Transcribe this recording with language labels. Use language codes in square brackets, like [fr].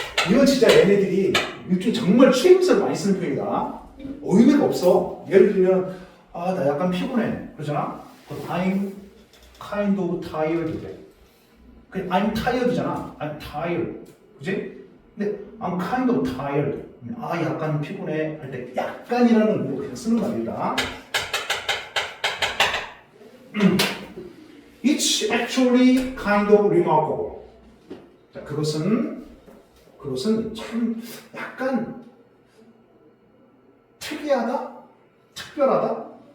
[ko] 이건 진짜 얘네들이 이렇게 정말 추임새를 많이 쓰는 표현이다. 의미가 없어. 예를 들면 나 약간 피곤해. 그러잖아. [en] I'm kind of tired. [ko] 그냥 [en] I'm tired [ko] 잖아. [en] I'm tired. [ko] 그지? [en] 근데 I'm kind of tired. [ko] 약간 피곤해 할 때 약간이라는 의미로 그냥 쓰는 말이다. [en] It's actually kind of remarkable. [ko] 자, 그것은 참 약간 특이하다, 특별하다.